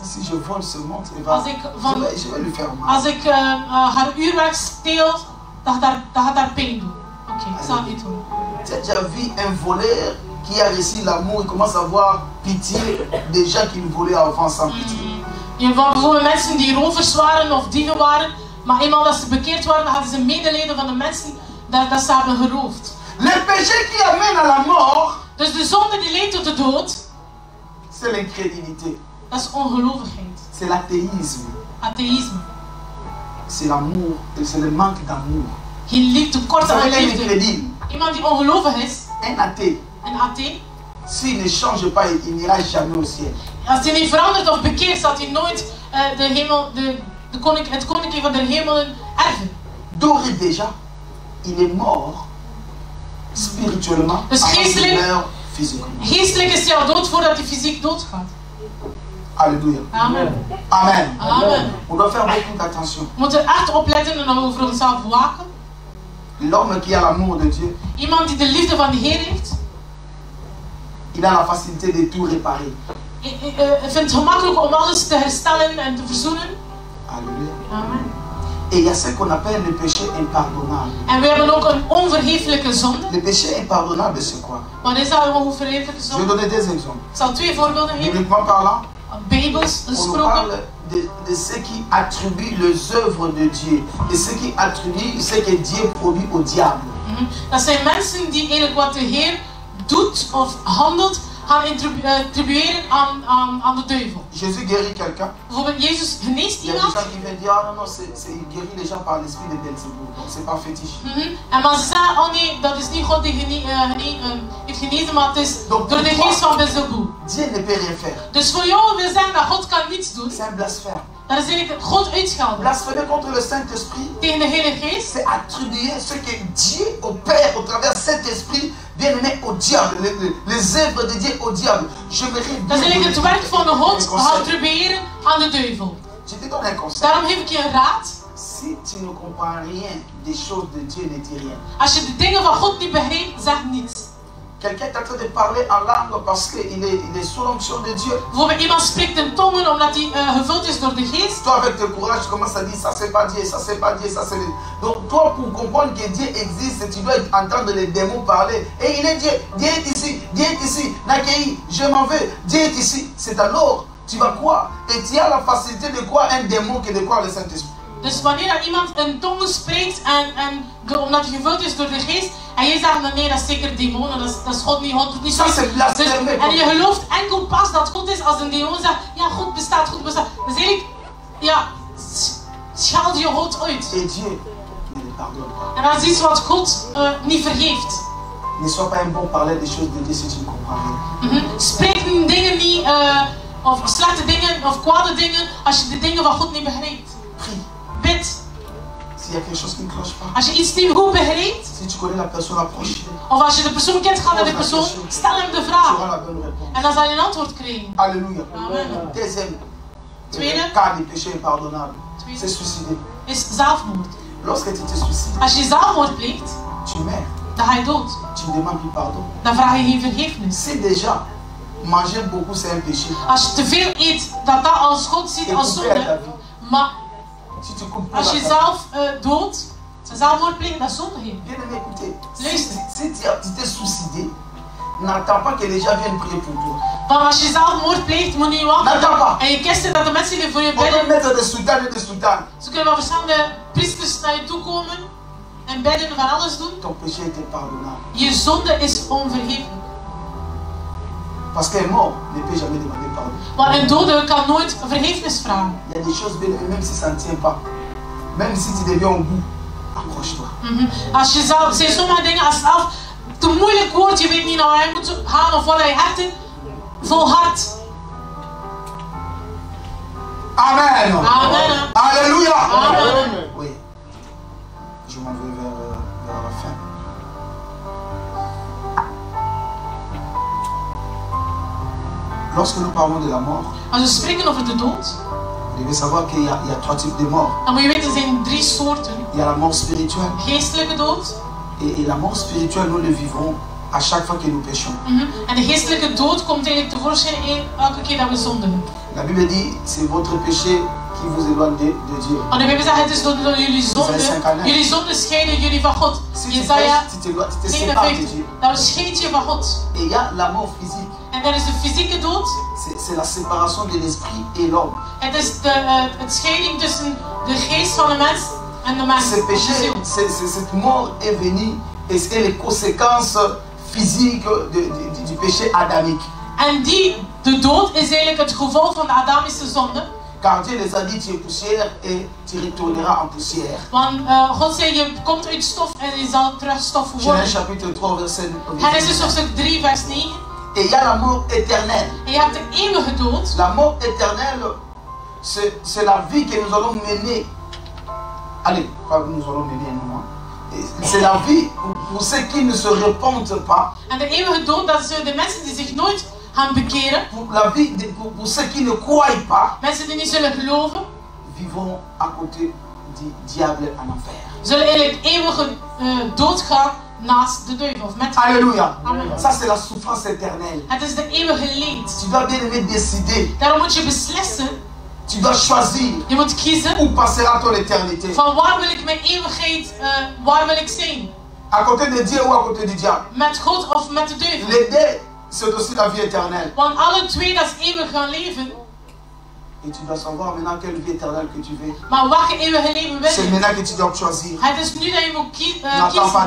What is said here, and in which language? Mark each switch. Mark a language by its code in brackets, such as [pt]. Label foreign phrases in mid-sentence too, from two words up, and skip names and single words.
[fr] si je vole ce montre, [nl] Als ik van- [fr] je vais lui faire mal. [nl] Als ik haar uurwerk steel, dan gaat haar pijn doen. Oké, ik zal het niet doen. [fr] Tu as déjà vu un voleur qui a réussi l'amour, il commence à avoir pitié des gens qui le volaient avant sans pitié. [nl] Je hebt bijvoorbeeld mensen die rovers waren of dieven waren, maar eenmaal dat ze bekeerd waren, dan hadden ze medelijden van de mensen dat ze hebben geroofd. [fr] Le péché qui amène à la mort, [nl] Dus de zonde die leidt tot de dood, [fr] c'est l'incrédulité, [nl] dat is ongelovigheid, [fr] c'est l'athéisme, [nl] atheïsme. [fr] c'est l'amour, c'est le manque d'amour. [nl] Geen liefde, tekort [fr] Vous [nl] aan [fr] savez, un [nl] liefde. [fr] incrédule, [nl] Iemand die ongelovig is, [fr] un athée, [nl] een athee, [fr] s'il ne change pas, il n'ira jamais au ciel. [nl] als hij niet verandert of bekeert, zal hij nooit het koninkrijk van de hemelen erven. [fr] D'ores et déjà, il est mort spirituellement [nl] Dus [fr] avant qu'il [nl] geestelijk- [fr] meurt physiquement. [nl] Geestelijk is hij al dood voordat hij fysiek doodgaat. [fr] Alléluia. Amen. Amen. Amen. On doit faire beaucoup d'attention. [nl] We moeten echt opletten en over onszelf waken. [fr] L'homme qui a l'amour de Dieu, [nl] Iemand die de liefde van de Heer heeft, [fr] il a la facilité de tout réparer. [nl] vindt het gemakkelijk om alles te herstellen en te verzoenen. [fr] Alléluia. Amen. Et il y a ce qu'on appelle le péché impardonnable. [nl] En we hebben ook een onvergeeflijke zonde. [fr] Le péché impardonnable, c'est quoi? [nl] Wat is dat, een onvergeeflijke [fr] Je vais [nl] zonde? [fr] donner des exemples. [nl] Ik zal 2 voorbeelden geven. [fr] Bibliquement parlant, [nl] Bijbels [fr] on nous [nl] gesproken. [fr] parle de ceux qui attribuent les œuvres de Dieu et ceux qui attribuent ce que Dieu produit au diable. [nl] Dat zijn mensen die eigenlijk wat de Heer doet of handelt, gaan attribueren aan de duivel. [fr] Jésus guérit quelqu'un. [nl] Bijvoorbeeld, Jezus geneest [fr] Il y a des [nl] iemand. [fr] gens qui viennent dire, ah non, non, il guérit les gens par l'esprit de Belzébuth. Donc c'est pas fétiche. [nl] En maar ze zeggen, oh nee, dat is niet God die heeft genezen, maar het is [fr] Donc, [nl] door de [fr] pourquoi? [nl] geest van Beelzebub. [fr] Dieu ne peut rien faire. [nl] Dus voor jou wil zeggen dat God kan niets doen. [fr] C'est un blasphème. [nl] Dat is eigenlijk God uitschelden. [fr] Blasphémer contre le Saint-Esprit, [nl] Tegen de Heilige Geest. [fr] c'est attribuer ce que Dieu opère au travers de cet esprit bien aimé au diable, les œuvres de Dieu au diable. J'aimerais bien [nl] Dat is eigenlijk het werk van de [fr] un [nl] God [fr] conseil. [nl] attribueren aan de duivel. [fr] Je te donne un conseil. [nl] Daarom geef ik je een raad. [fr] Si tu ne comprends rien des choses de Dieu, ne dis rien. [nl] Als je de dingen van God niet begrijpt, zeg niets. [fr] Quelqu'un est en train de parler en langue parce qu'il est sous l'onction de Dieu. [nl] Bijvoorbeeld iemand spreekt in tongen omdat hij gevuld is door de geest. [fr] Toi, avec ton courage, tu commences à dire ça c'est pas Dieu, ça c'est pas Dieu, ça c'est Dieu. Donc, toi, pour comprendre que Dieu existe, tu dois entendre les démons parler. Et il est Dieu, Dieu est ici, Nakei, je m'en vais, Dieu est ici. C'est alors, tu vas croire. Et tu as la facilité de croire un démon que de croire le Saint-Esprit. [nl] Dus wanneer dat iemand in tongen spreekt omdat hij gevuld is door de geest, en jij zegt nee, dat is zeker demonen, dat is God niet, God doet niet zo. [fr] Ça, c'est blasphème. [nl] En je gelooft enkel pas dat God is als een demon zegt, ja, God bestaat, God bestaat. Dus eigenlijk, ja, schaal je God uit. [fr] Et Dieu ne le pardonne pas. [nl] En dat is iets wat God niet vergeeft. [fr] Ne sois pas un bon parler des choses de Dieu si tu ne comprends rien. [nl] Spreek dingen niet of slechte dingen of kwade dingen als je de dingen van God niet begrijpt. [fr] Prie. [nl] Bid. [fr] S'il y a quelque chose qui ne cloche pas. [nl] Als je iets niet goed begrijpt, [fr] Si tu connais la personne, approche. [nl] of als je de persoon kent, ga naar de persoon, stel hem de [fr] Tu [nl] vraag. [fr] auras la bonne réponse. [nl] En dan zal je een antwoord krijgen. [fr] Alléluia. Amen. Deuxième [nl] Tweede. [fr] cas du péché impardonnable, [nl] Tweede. [fr] c'est suicider. [nl] Is zelfmoord. [fr] Lorsque tu te suicides, [nl] Als je zelfmoord pleegt, [fr] tu meurs. [nl] dan ga je dood. [fr] Tu ne demandes plus pardon. [nl] Dan vraag je geen vergiffenis. [fr] Si déjà manger beaucoup c'est un péché, [nl] Als je te veel eet, dat als God ziet [fr] et [nl] als [fr] couper à ta [nl] zonde. [fr] vie, [nl] Maar [fr] si tu coupes [nl] als je zelf doodt, zelfmoord pleegt, dat is zonde. [fr] bien aimé, écoutez, [nl] Luister. [fr] si tu t'es suicidé, n'attends pas que les gens viennent prier pour toi. [nl] Want als je zelfmoord pleegt, moet je niet [fr] N'attends [nl] wachten. [fr] pas. [nl] En je kist dat de mensen die voor je [fr] On peut [nl] bidden. [fr] mettre des sultans et des sultanes. [nl] Ze kunnen wel verschillende priesters naar je toe komen en bidden van alles doen. [fr] Ton péché est impardonnable. [nl] Je zonde is onvergeeflijk. [fr] Parce qu'un mort ne peut jamais demander pardon. [nl] Want een dode kan nooit vergiffenis vragen. [fr] Il y a des choses, bien aimé, même si ça ne tient pas, même si tu deviens au bout, accroche-toi. [nl] Als je zelf, zijn sommige dingen als het af te moeilijk wordt, je weet niet naar waar je moet gaan of wat je hebt, volhard. Amen. Amen. [fr] Alléluia. Amen. Oui. Je m'en vais vers la fin. Lorsque nous parlons de la mort, [nl] Als we spreken over de dood, [fr] vous devez savoir qu'il y a trois types de morts. [nl] dan moet je weten, er zijn 3 soorten. [fr] Il y a la mort spirituelle. [nl] Geestelijke dood. [fr] Et la mort spirituelle, nous le vivons à chaque fois que nous péchons. [nl] En de geestelijke dood komt eigenlijk tevoorschijn elke keer dat we zondigen. [fr] La Bible dit, c'est votre péché qui vous éloigne de Dieu. [nl] Want de Bijbel zegt, het is door jullie zonde. Jullie zonde scheiden jullie van God. [fr] Si tu [nl] Jesaja [fr] pèches, tu te sépares de 59, Dieu. [nl] dat scheidt je van God. [fr] Et il y a la mort physique. [nl] En er is de fysieke dood. [fr] C'est la séparation de l'esprit et l'homme. [nl] Het is het scheiding tussen de geest van de mens en de mens. [fr] Ce péché, cette mort est venue et c'est les conséquences physiques du péché adamique. [nl] En de dood is eigenlijk het gevolg van de Adamische zonde. [fr] Car Dieu les a dit, tu es poussière et tu retourneras en poussière. [nl] Want God zei, je komt uit stof en je zal terug stof [fr] Genèse [nl] worden. [fr] chapitre 3, verset 9. [nl] Genesis hoofdstuk 3, vers 9. [fr] Et il y a la mort éternelle. [nl] En je hebt de eeuwige dood. [fr] La mort éternelle, c'est la vie que nous allons mener. Allez, pas nous allons mener, non. C'est la vie pour ceux qui ne se repentent pas. [nl] En de eeuwige dood, dat zijn de mensen die zich nooit gaan bekeren. [fr] Pour la vie, pour ceux qui ne croient pas. [nl] Mensen die niet zullen geloven. [fr] Vivons à côté du diable en enfer. [nl] Zullen eigenlijk eeuwige dood gaan naast de duivel. Of met [fr] Alléluia. Amen. Ça c'est la souffrance éternelle. [nl] Het is de eeuwige leed. [fr] Tu dois bien aimer décider. [nl] Daarom moet je beslissen. [fr] Tu dois choisir. [nl] Je moet kiezen. [fr] Où passera ton éternité? [nl] Van waar wil ik mijn eeuwigheid, waar wil ik zijn? [fr] À côté de Dieu ou à côté du diable? [nl] Met God of met de duivel? [fr] Les deux, c'est aussi la vie éternelle. [nl] Want alle twee, dat is eeuwig gaan leven. [fr] Et tu dois savoir maintenant quelle vie éternelle que tu veux. [nl] Maar welke eeuwige leven wil [fr] C'est [nl] je? [fr] maintenant que tu dois choisir. [nl] Het is nu dat je moet [fr] N'attends pas